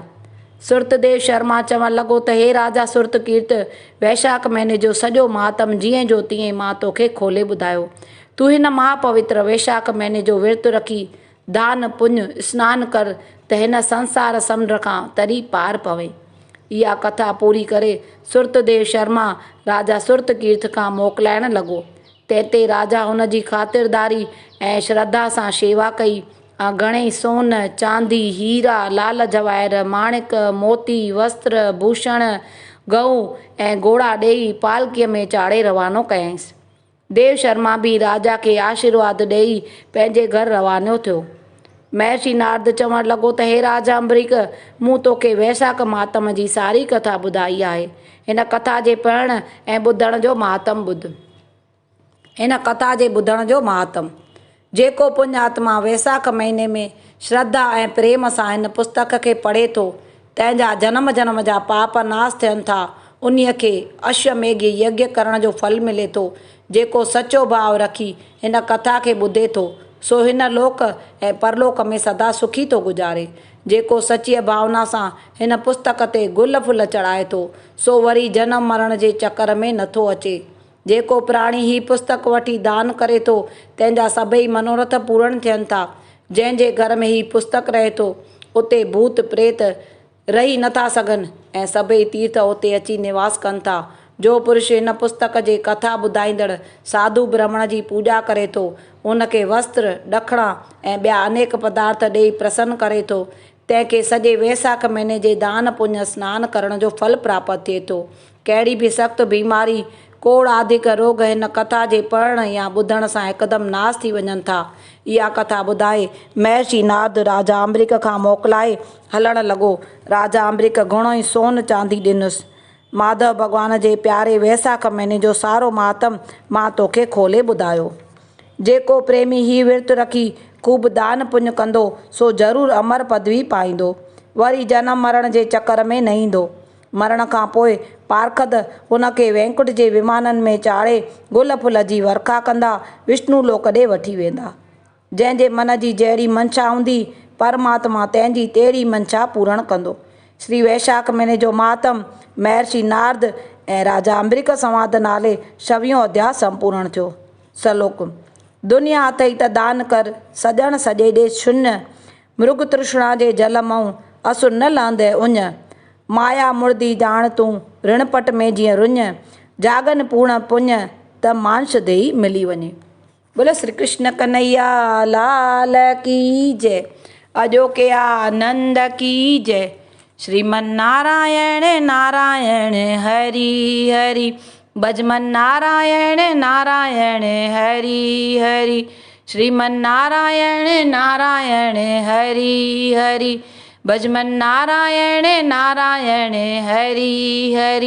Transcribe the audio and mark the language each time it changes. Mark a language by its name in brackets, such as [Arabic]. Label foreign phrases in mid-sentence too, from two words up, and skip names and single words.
[Sindhi] सुरतदेव शर्मा चवण लॻो त हे राजा सुरत कीर्त, वैशाख महीने जो सॼो महात्म जीअं जो तीअं मां तोखे खोले ॿुधायो। तूं हिन महापवित्र वैशाख महीने जो विर्त रखी दान पुण्य सनानु कर त हिन संसार समुंड खां तरी पार पवे। इहा कथा पूरी करे सुरतदेव शर्मा राजा सुरत कीर्त खां मोकिलाइण लॻो। तंहिं राजा हुन जी ख़ातिरदारी ऐं श्रद्धा सां शेवा कई। घणेई सोन चांदी हीरा लाल जवाहिर माणिक मोती वस्त्र भूषण गऊ ऐं घोड़ा ॾेई पालकीअ में चाढ़े रवानो कयईंसि। देव शर्मा बि राजा खे आशीर्वाद ॾेई पंहिंजे घर रवानो थियो। महर्षि नारद चवण लॻो त हे राजा अम्बरीक, मूं तोखे वैशाख महात्म जी सारी कथा ॿुधाई आहे। हिन कथा जे पढ़ण ऐं ॿुधण जो महात्म ॿुध। हिन कथा जे ॿुधण जो महात्म। जेको पुण्यात्मा वैसाख महीने में श्रद्धा ऐं प्रेम सां हिन पुस्तक खे पढ़े थो, तंहिंजा जन्म जन्म जा पाप नाश थियनि था। उन्हीअ खे अश्वमेघ यज्ञ करण जो फल मिले थो। जेको सचो भाव रखी हिन कथा खे ॿुधे थो, सो हिन लोक ऐं परलोक में सदा सुखी थो गुज़ारे। जेको सचीअ भावना सां हिन पुस्तक ते गुल फुल चढ़ाए थो सो वरी जनम मरण जे चकर में नथो अचे। जेको प्राणी ही पुस्तक वठी दान करे थो तंहिंजा सभई मनोरथ पूर्ण थियनि था। जंहिंजे घर में ही पुस्तक रहे थो उते भूत प्रेत रही नथा सघनि ऐं सभई तीर्थ उते अची निवास कनि था। जो पुरुष हिन पुस्तक जे कथा ॿुधाईंदड़ साधु ब्राह्मण जी पूॼा करे थो, उनखे वस्त्र ॾखिणा ऐं ॿिया अनेक पदार्थ ॾेई प्रसन्न करे थो, तंहिंखे सॼे वैसाख महीने जे दान पुण्य सनानु करण जो फल प्राप्त थिए थो। कहिड़ी बि सख़्तु बीमारी कोड़ आदिक रोग हिन कथा जे पढ़ण या ॿुधण सां हिकदमि नाश थी वञनि था। इहा कथा ॿुधाए महर्षि नारद राजा अम्बरीक खां मोकिलाए हलणु लॻो। राजा अम्बरीक घणो ई सोन चांदी ॾिनुसि। माधव भॻवान जे प्यारे वैसाख महीने जो सारो मातम मां तोखे खोले ॿुधायो। जेको प्रेमी ही विर्त रखी खूब दान पुण्य कंदो सो ज़रूरु अमर पदवी पाईंदो, वरी जनम मरण जे चकर में न ईंदो। मरण खां पोइ पार्खद हुनखे वैकुंठ जे विमाननि में चाढ़े गुल फुल जी वर्खा कंदा विष्णु लोक ॾे वठी वेंदा। जंहिंजे मन जी जहिड़ी मंशा हूंदी परमात्मा तंहिंजी तहिड़ी मंशा पूर्ण कंदो। श्री वैशाख महीने जो मातम महर्षि नारद ऐं राजा अम्बरीक संवाद नाले 26 अध्याय संपूर्ण थियो। सलोक दुनिया अथई त दान कर, सॼण सॼे ॾे शून्य, मृग तृष्णा जे जल मऊं असुर न लहंदे उञ, माया मुर्दी ॼाण तूं ऋणपट में जीअं रुञ, जागन पूर्ण पुण्य त मांश देई मिली वञे। [Hindi] बोलो श्री कृष्ण कन्हैया लाल की जय, अजोके आनंद की जय। श्रीमन नारायण नारायण हरि हरि, भजमन नारायण नारायण हरि हरि, श्रीमन नारायण नारायण हरि हरि, भजमन नारायण नारायण हरि हरि।